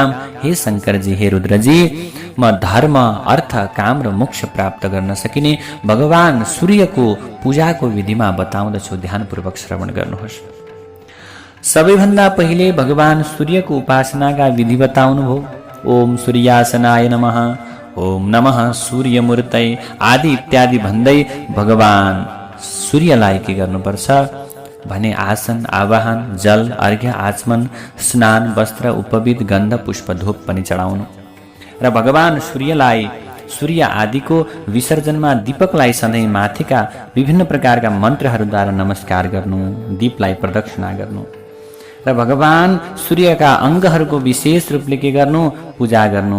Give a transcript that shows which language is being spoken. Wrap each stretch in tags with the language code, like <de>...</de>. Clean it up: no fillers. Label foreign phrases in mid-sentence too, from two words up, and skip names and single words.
<ne>हे शङ्करजी, हे रुद्रजी, म धर्म, अर्थ, काम र मोक्ष प्राप्त गर्न सकिने भगवान सूर्यको पूजाको विधिमा बताउँदछु। ध्यानपूर्वक श्रवण गर्नुहोस्। सबैभन्दा पहिले भगवान सूर्यको उपासनाका विधि बताउनुभयो।</ne> <sa>ओम सूर्यासनाय नमः, ओम नमः सूर्यमूर्तै</sa> <ne>आदि इत्यादि भन्दै भगवान सूर्यलाई के गर्नुपर्छ भने आसन, आवाहन, जल, अर्घ्य, आचमन, स्नान, वस्त्र, उपविद, गन्ध, पुष्प, धूप पनि चढाउनु र भगवान सूर्यलाई सूर्य आदिको विसर्जनमा दीपकलाई सधैँ माथिका विभिन्न प्रकारका मन्त्रहरूद्वारा नमस्कार गर्नु, दीपलाई प्रदक्षिणा गर्नु र भगवान सूर्यका अङ्गहरूको विशेष रूपले के गर्नु, पूजा गर्नु।</ne>